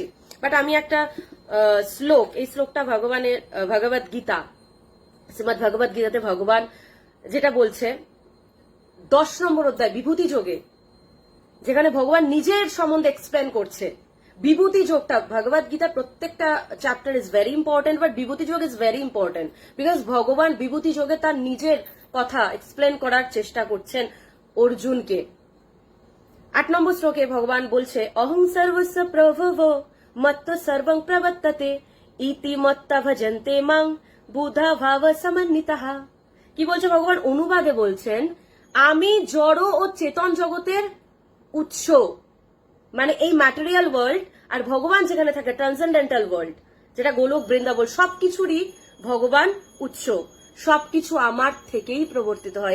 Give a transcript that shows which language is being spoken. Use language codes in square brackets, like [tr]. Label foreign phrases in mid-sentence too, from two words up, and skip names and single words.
[bn] বাট আমি একটা শ্লোক, এই শ্লোকটা ভগবানের ভগবত গীতা, শ্রীমদ ভগবত গীতাতে ভগবান যেটা বলছে 10 নম্বর অধ্যায় বিভূতি যোগে, যেখানে ভগবান নিজের সম্বন্ধে এক্সপ্লেন করছে। বিভূতি যোগটা ভগবত গীতার প্রত্যেকটা [en] chapter is very important, [bn] বাট বিভূতি যোগ [en] is very important, [bn] বিকজ ভগবান বিভূতি যোগে তার নিজের কথা এক্সপ্লেন করার চেষ্টা করছেন অর্জুনকে। 8 নম্বর শ্লোকে ভগবান বলছে, [sa] অহং সর্বস্ব প্রভব মত্ত সর্বং প্রবর্ততে ইতি মত্তা ভজন্তে মাং বুধা ভাব সমন্বিতঃ। [bn] কি বলছে ভগবান? অনুবাদে বলছেন, আমি জড় ও চেতন জগতের উৎস, মানে এই [en] material world, [bn] আর ভগবান যেখানে থাকে [en] transcendental world, [bn] যেটা গোলক বৃন্দাবন, সবকিছুরই ভগবান উৎস, সবকিছু আমার থেকেই প্রবর্তিত হয়।